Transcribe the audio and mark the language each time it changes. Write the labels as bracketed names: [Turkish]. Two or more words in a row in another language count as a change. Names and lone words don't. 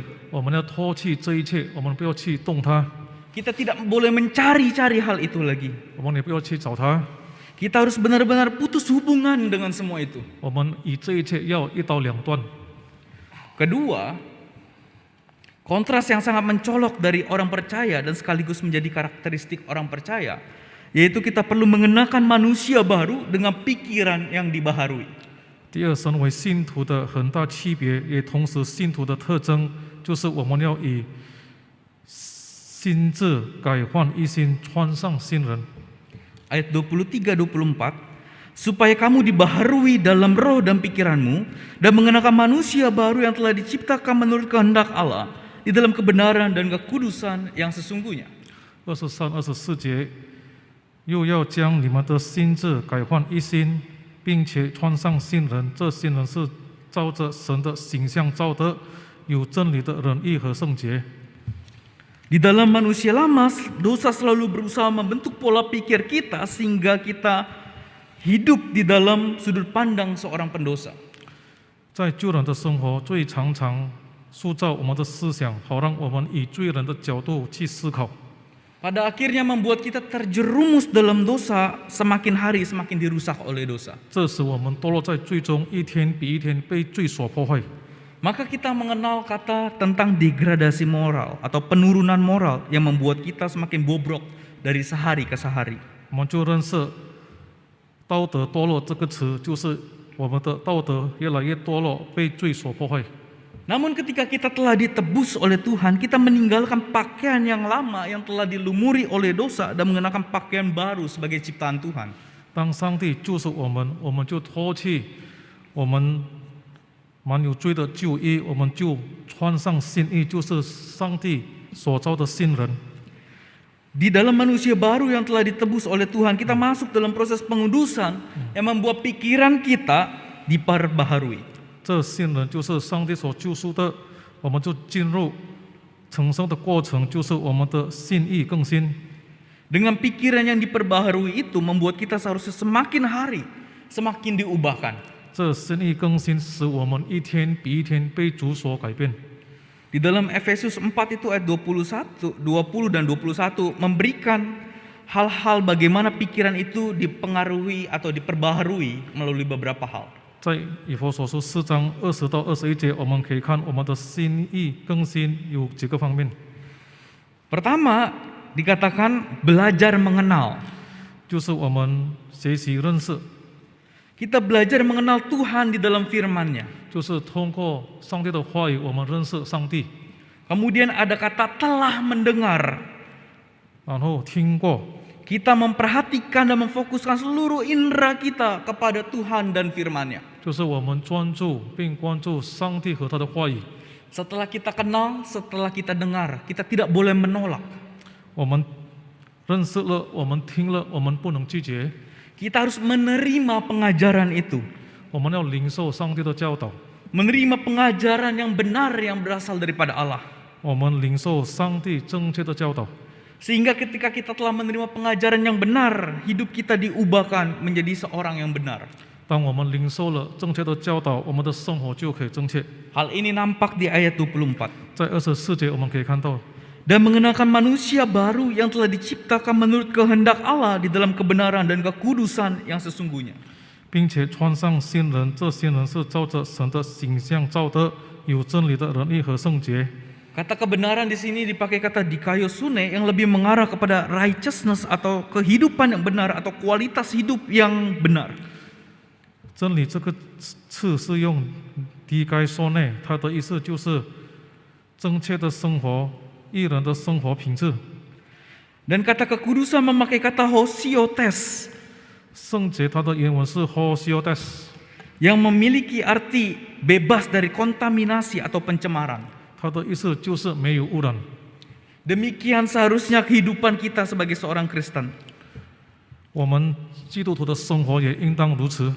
[Chinese] 我们要脱去这一切，我们不要去动它， [Indonesian] Kita tidak boleh mencari-cari hal itu lagi. [Chinese] 我们也不要去找它， [Indonesian] Kita harus benar-benar putus hubungan dengan semua itu. [Chinese] 我们与这一切要一刀两断。 [Indonesian] Kedua, kontras yang sangat mencolok dari orang percaya dan sekaligus menjadi karakteristik orang percaya, yaitu kita perlu mengenakan manusia baru dengan pikiran yang dibaharui. [Chinese] 第二，身为信徒的很大区别，也同时信徒的特征，就是我们要与心智改换一新，穿上新人。 [Indonesian] Ayat 23-24, supaya kamu dibaharui dalam roh dan pikiranmu, dan mengenakan manusia baru yang telah diciptakan menurut kehendak Allah, di dalam kebenaran dan kekudusan yang sesungguhnya. [Chinese] 23、24 节，又要将你们的心智改换一新，并且穿上新人。这新人是照着神的形象造的，有真理的仁义和圣洁。 [Indonesian] Di dalam manusia lama, dosa selalu berusaha membentuk pola pikir kita sehingga kita hidup di dalam sudut pandang seorang pendosa. [Chinese] 在旧人的生活，最常常塑造我们的思想，好让我们以罪人的角度去思考。 [Indonesian] Pada akhirnya membuat kita terjerumus dalam dosa, semakin hari semakin dirusak oleh dosa. [Chinese] 这使我们堕落在罪中，一天比一天被罪所破坏。 [Indonesian] Maka kita mengenal kata tentang degradasi moral atau penurunan moral yang membuat kita semakin bobrok dari sehari ke sehari. [Chinese] 我们就认识道德堕落这个词，就是我们的道德越来越堕落，被罪所破坏。 [Indonesian] Namun ketika kita telah ditebus oleh Tuhan, kita meninggalkan pakaian yang lama yang telah dilumuri oleh dosa dan mengenakan pakaian baru sebagai ciptaan Tuhan. [Chinese] 当上帝救赎我们，我们就脱去我们满有罪的旧衣，我们就穿上新衣，就是上帝所造的新人。 [Indonesian] Di dalam manusia baru yang telah ditebus oleh Tuhan, kita masuk dalam proses pengudusan yang membuat pikiran kita diperbaharui. [Chinese] 这新人就是上帝所救赎的，我们就进入成圣的过程，就是我们的心意更新。 [Indonesian] Dengan pikiran yang diperbaharui itu membuat kita seharusnya semakin hari semakin diubahkan. [Chinese] 这心意更新使我们一天比一天被主所改变。 [Indonesian] Di dalam Efesus 4 itu ayat 20 dan 21 memberikan hal-hal bagaimana pikiran itu dipengaruhi atau diperbaharui melalui beberapa hal. [Chinese] 在以弗所书4章20到21节，我们可以看我们的心意更新有几个方面。 [Indonesian] Pertama, dikatakan belajar mengenal. [Chinese] 就是我们学习认识， [Indonesian] Kita belajar mengenal Tuhan di dalam firman-Nya. [Chinese] 就是通过上帝的话语，我们认识上帝， [Indonesian] Kemudian ada kata telah mendengar. [Chinese] 然后听过， [Indonesian] Kita memperhatikan dan memfokuskan seluruh indera kita kepada Tuhan dan firman-Nya. [Chinese] 就是我们专注并关注上帝和他的话语。 [Indonesian] Setelah kita kenal, setelah kita dengar, kita tidak boleh menolak. [Chinese] 我们认识了，我们听了，我们不能拒绝， [Indonesian] Kita harus menerima pengajaran itu. [Chinese] 我们要领受上帝的教导， [Indonesian] Menerima pengajaran yang benar yang berasal daripada Allah. [Chinese] 我们领受上帝正确的教导。 [Indonesian] Sehingga ketika kita telah menerima pengajaran yang benar, hidup kita diubahkan menjadi seorang yang benar. [Chinese] 当我们领受了正确的教导，我们的生活就可以正确。 [Indonesian] Hal ini nampak di ayat 24. [Chinese] 在24节我们可以看到， [Indonesian] Dan mengenakan manusia baru yang telah diciptakan menurut kehendak Allah di dalam kebenaran dan kekudusan yang sesungguhnya. [Chinese] 并且穿上新人，这新人是照着神的形象造的，有真理的仁义和圣洁。 [Indonesian] Kata kebenaran di sini dipakai kata dikaiosune yang lebih mengarah kepada righteousness atau kehidupan yang benar atau kualitas hidup yang benar. [Chinese] 真理这个词是用低该说内，它的意思就是正确的生活、艺人的生活品质。 [Indonesian] Dan kata kekudusan memakai kata hosiotes [Chinese] 圣洁它的原文是 hosiotes， [Indonesian] yang memiliki arti bebas dari kontaminasi atau pencemaran. [Chinese] 它的意思就是没有污染。 [Indonesian] Demikian seharusnya kehidupan kita sebagai seorang Kristen. [Chinese] 我们基督徒的生活也应当如此。